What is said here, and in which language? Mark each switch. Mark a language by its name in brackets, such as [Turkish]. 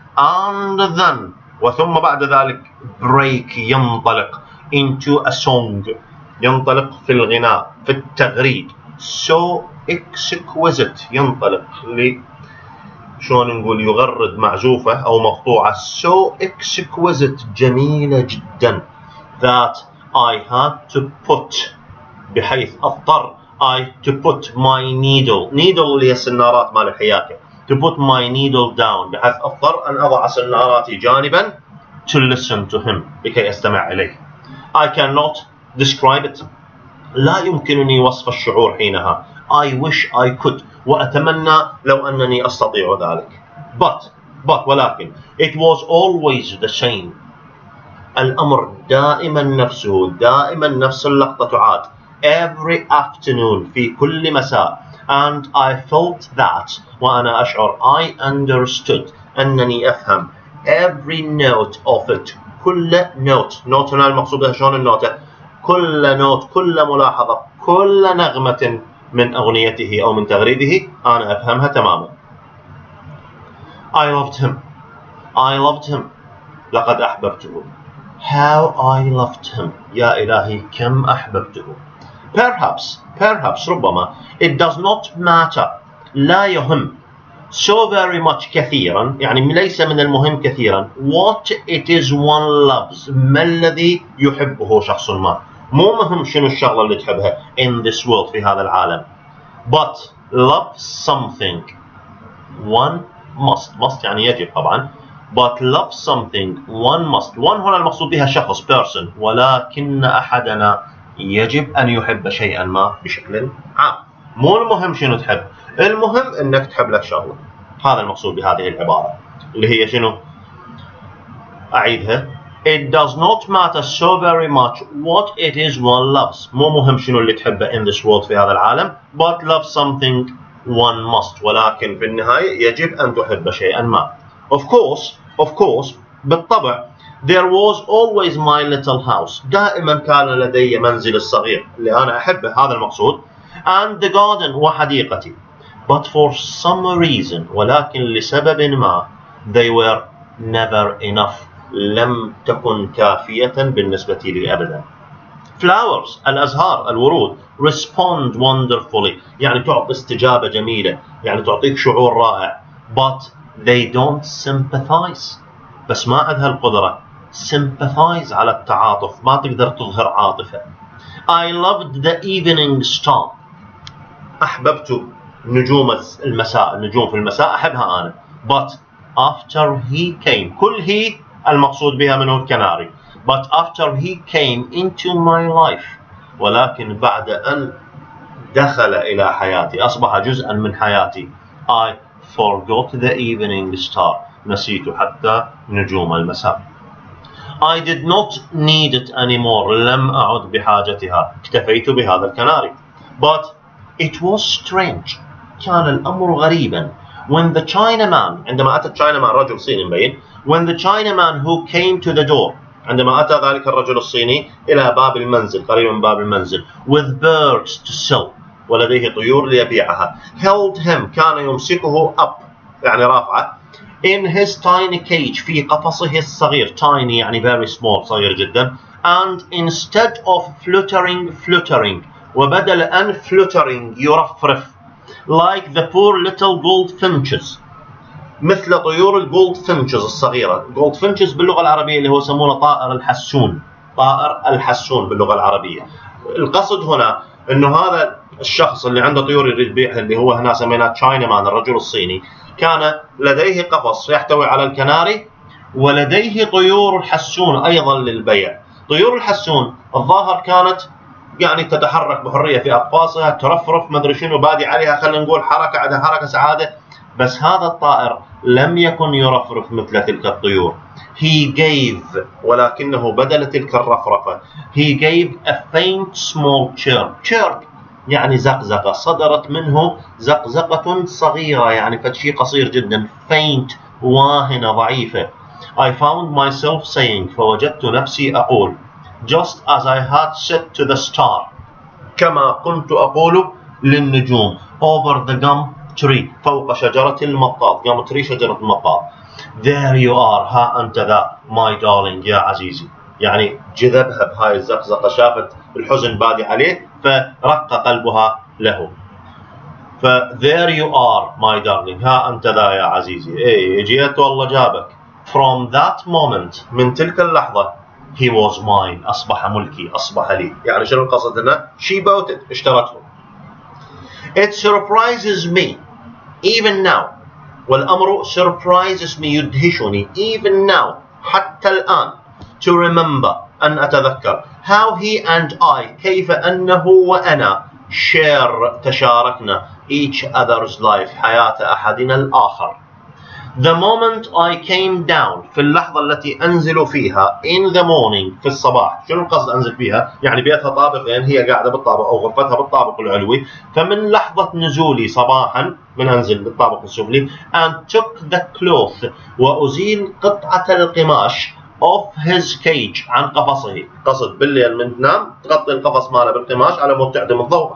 [English] and then، [Arabic] وثم بعد ذلك break، ينطلق [English] into a song، [Arabic] ينطلق في الغناء، في التغريد. [English] so exquisite، [Arabic] ينطلق شلون نقول، يغرد معزوفة أو مقطوعة. [English] so exquisite، [Arabic] جميلة جدا. [English] that I had to put، [Arabic] بحيث اضطر [English] I to put my needle [Arabic] اللي هي السنارات مال الحياكة، [English] to put my needle down، [Arabic] بحيث اضطر أن أضع سناراتي جانبا، [English] to listen to him، [Arabic] لكي أستمع إليه. [English] I cannot describe it، [Arabic] لا يمكنني وصف الشعور حينها. [English] I wish I could، [Arabic] وأتمنى لو أنني أستطيع ذلك. [English] but [Arabic] ولكن [English] it was always the same، [Arabic] الأمر دائما نفسه، دائما نفس اللقطة تعاد. [English] every afternoon، [Arabic] في كل مساء. [English] and I felt that، [Arabic] وأنا أشعر، [English] I understood، [Arabic] أنني أفهم، [English] every note of it، [Arabic] كل note هنا المقصود بها شلون النوتة، كل نوت، كل ملاحظة، كل نغمة من أغنيته أو من تغريده أنا أفهمها تماما. [English] I loved him، [Arabic] لقد أحببته. [English] how I loved him، [Arabic] يا إلهي كم أحببته. [English] perhaps [Arabic] ربما، [English] it does not matter، [Arabic] لا يهم، [English] so very much، [Arabic] كثيرا، يعني ليس من المهم كثيرا، [English] what it is one loves، [Arabic] ما الذي يحبه شخص ما، مو مهم شنو الشغلة اللي تحبها [English] in this world، [Arabic] في هذا العالم. [English] but love something one must [Arabic] يعني يجب طبعا. [English] but love something one must، one هنا المقصود بها شخص person، [Arabic] ولكن أحدنا يجب أن يحب شيئا ما بشكل عام. مو المهم شنو تحب، المهم أنك تحب لك شغلة. هذا المقصود بهذه العبارة اللي هي شنو؟ أعيدها. [English] it does not matter so very much what it is one loves، [Arabic] مو مهم شنو اللي تحبه [English] in this world، [Arabic] في هذا العالم. [English] but love something one must، [Arabic] ولكن في النهاية يجب أن تحب شيئا ما. [English] of course [Arabic] بالطبع. [English] there was always my little house، [Arabic] دائما كان لدي منزل الصغير اللي أنا أحبه، هذا المقصود. [English] and the garden، [Arabic] وحديقتي. [English] but for some reason، [Arabic] ولكن لسبب ما، [English] they were never enough، [Arabic] لم تكن كافية بالنسبة لي أبدا. flowers، الأزهار، الورود. [English] respond wonderfully، [Arabic] يعني تعطي استجابة جميلة، يعني تعطيك شعور رائع. [English] but they don't sympathize، [Arabic] بس ما عندها القدرة sympathize على التعاطف، ما تقدر تظهر عاطفة. [English] I loved the evening star، [Arabic] أحببت نجوم المساء، النجوم في المساء أحبها أنا. [English] but after he came، [Arabic] كل هي المقصود بها منه الكناري. [English] but after he came into my life، [Arabic] ولكن بعد أن دخل إلى حياتي، أصبح جزءا من حياتي. [English] I forgot the evening star، [Arabic] نسيت حتى نجوم المساء. [English] I did not need it anymore، [Arabic] لم أعد بحاجتها، اكتفيت بهذا الكناري. [English] but it was strange، [Arabic] كان الأمر غريبا. [English] when the Chinaman، [Arabic] عندما أتى Chinaman، رجل صيني مبين. [English] when the Chinaman who came to the door، [Arabic] عندما أتى ذلك الرجل الصيني إلى باب المنزل، قريب من باب المنزل. [English] with birds to sell، [Arabic] ولديه طيور ليبيعها. [English] held him، [Arabic] كان يمسكه up، يعني رافعه. [English] in his tiny cage [Arabic] في قفصه الصغير. [English] tiny يعني very small [Arabic] صغير جدا. [English] and instead of fluttering [Arabic] وبدل أن [English] fluttering يرفرف like the poor little goldfinches [Arabic] مثل طيور الجولدفينشز الصغيرة. goldfinches باللغة العربية اللي هو يسمونه طائر الحسون. طائر الحسون باللغة العربية. القصد هنا انه هذا الشخص اللي عنده طيور يريد بيعها اللي هو هنا سميناه تشاينا مان الرجل الصيني كان لديه قفص يحتوي على الكناري ولديه طيور الحسون ايضا للبيع. طيور الحسون الظاهر كانت يعني تتحرك بحرية في أقفاصها ترفرف ما ادري شنو بادي عليها خلينا نقول حركة عندها حركة سعادة. بس هذا الطائر لم يكن يرفرف مثل تلك الطيور. [English] he gave [Arabic] ولكنه بدل تلك الرفرفة [English] he gave a faint small chirp [Arabic] يعني زقزقة صدرت منه زقزقة صغيرة يعني فشي قصير جدا. faint واهنة ضعيفة. [English] I found myself saying [Arabic] فوجدت نفسي أقول [English] just as I had said to the star [Arabic] كما كنت أقول للنجوم [English] over the gum tree [Arabic] فوق شجرة المطاط. gum tree شجرة المطاط. [English] there you are [Arabic] ها أنت ذا [English] my darling [Arabic] يا عزيزي يعني جذبها بهاي الزقزقة شافت الحزن بادي عليه فرق قلبها له. ف [English] there you are my darling [Arabic] ها أنت ذا يا عزيزي إيه جيت والله جابك. [English] from that moment [Arabic] من تلك اللحظة [English] he was mine [Arabic] أصبح ملكي أصبح لي. يعني شنو القصد هنا؟ [English] she bought it [Arabic] اشترته. [English] it surprises me even now والأمر surprises me يدهشني even now [Arabic] حتى الآن [English] to remember أن أتذكر how he and I [Arabic] كيف أنه وأنا [English] share تشاركنا each other's life [Arabic] حياة أحدنا الآخر. [English] the moment I came down [Arabic] في اللحظة التي أنزل فيها [English] in the morning [Arabic] في الصباح. شنو القصد أنزل فيها؟ يعني بيتها طابقين هي قاعدة بالطابق أو غرفتها بالطابق العلوي فمن لحظة نزولي صباحا من أنزل بالطابق السفلي [English] and took the cloth [Arabic] وأزيل قطعة القماش [English] of his cage [Arabic] عن قفصه. قصد بالليل من تنام تغطي القفص ماله بالقماش على مود تعدم الضوء.